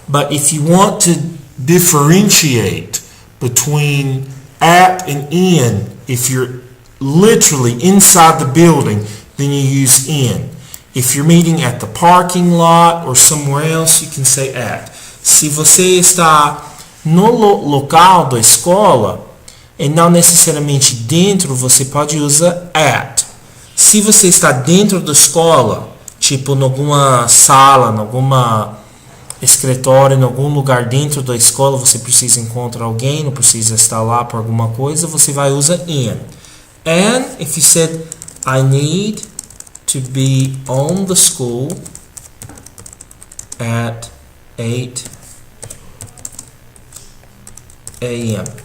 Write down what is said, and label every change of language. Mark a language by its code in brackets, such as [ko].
[en] But if you want to differentiate between at and in, if you're literally inside the building, then you use in. If you're meeting at the parking lot or somewhere else, you can say at. [pt] Se você está no local da escola, e não necessariamente dentro, você pode usar at. Se você está dentro da escola, tipo em alguma sala, em alguma escritório, em algum lugar dentro da escola, você precisa encontrar alguém, não precisa estar lá por alguma coisa, você vai usar in. [en] And if you said, I need to be on the school at 8 a.m.